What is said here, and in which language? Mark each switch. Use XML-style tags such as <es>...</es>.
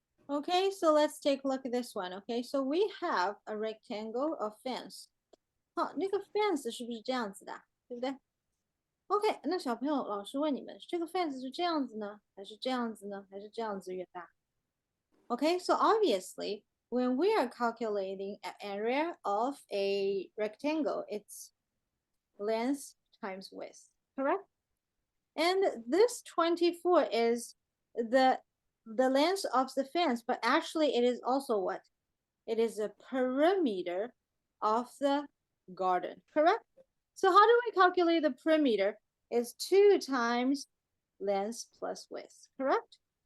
<en>Okay, so let's take a look at this one. Okay, so we have a rectangle of fence.</en> <zh>好，那个 fence 是不是这样子的，对不对 ？OK，那小朋友，老师问你们，这个 fence 是这样子呢，还是这样子呢，还是这样子越大 ？</zh> <en>Okay, so obviously, when we are calculating an area of a rectangle, it's length times width, correct? And this 24 is the length of the fence, but actually it is also what? It is a perimeter of the garden, correct? So how do we calculate the perimeter? It's 2 times length plus width, correct?</en>